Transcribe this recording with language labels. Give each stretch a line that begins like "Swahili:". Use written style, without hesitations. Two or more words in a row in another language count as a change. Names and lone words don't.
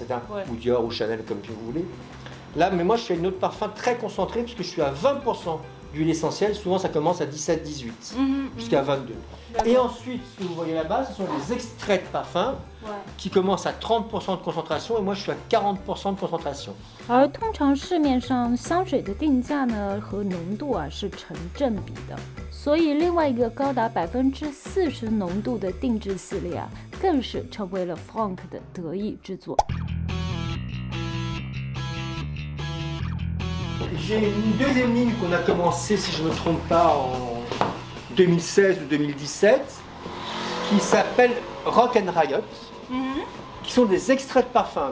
French: Ou Dior ou Chanel, comme vous voulez. Là, mais moi, je fais une eau de parfum très concentrée, puisque je suis à 20% d'huile essentielle. Souvent, ça commence à 17-18, jusqu'à 22. Et ensuite, ce que vous voyez là-bas, ce sont des extraits de parfum qui commencent à 30% de concentration, et moi, je suis à 40% de concentration.
Chinese: 而通常市面上香水的定价呢和浓度是成正比的，所以另外一个高达40%浓度的定制系列更是成为了 Franck 的得意之作。
French: J'ai une deuxième ligne qu'on a commencé, si je ne me trompe pas, en 2016 ou 2017, qui s'appelle Rock and Riot, qui sont des extraits de parfum.